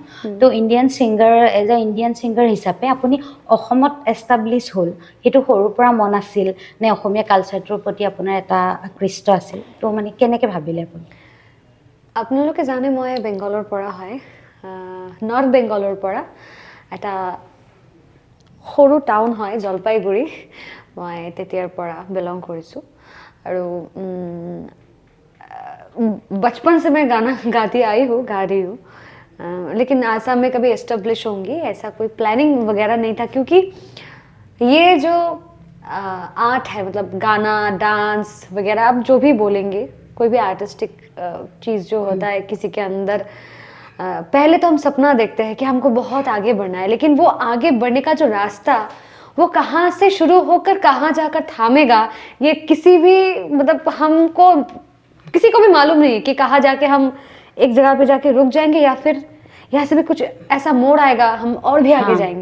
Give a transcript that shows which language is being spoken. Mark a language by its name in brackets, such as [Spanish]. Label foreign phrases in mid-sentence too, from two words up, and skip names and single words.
[Assamese] তো [English] Indian singer [Assamese] হিচাপে আপুনি অসমত এষ্টাব্লিছ হ'ল, সেইটো সৰুৰ পৰা মন আছিল নে অসমীয়া কালচাৰটোৰ প্ৰতি আপোনাৰ এটা আকৃষ্ট আছিল? তো মানে কেনেকৈ ভাবিলে আপুনি? আপোনালোকে জানে মই বেংগলৰ পৰা হয়, নৰ্থ বেংগলৰ পৰা। এটা সৰু টাউন হয় জলপাইগুৰি, মই তেতিয়াৰ পৰা বিলং কৰিছোঁ। [Hindi] আৰু बचपन से मैं गाना गाती आई हूँ, गा रही हूँ, लेकिन आसाम में कभी एस्टेब्लिश होंगी ऐसा कोई प्लानिंग वगैरह नहीं था, क्योंकि ये जो आर्ट है, मतलब गाना, डांस वगैरह, आप जो भी बोलेंगे, कोई भी आर्टिस्टिक चीज़ जो होता है किसी के अंदर, पहले तो हम सपना देखते हैं कि हमको बहुत आगे बढ़ना है, लेकिन वो आगे बढ़ने का जो रास्ता, वो कहाँ से शुरू होकर कहाँ जाकर थामेगा, ये किसी भी, मतलब हमको किसी को भी मालूम नहीं कि कहाँ जाके हम एक जगह पे जाके रुक जाएंगे या फिर यहाँ से भी कुछ ऐसा मोड़ आएगा हम और भी आगे जाएंगे।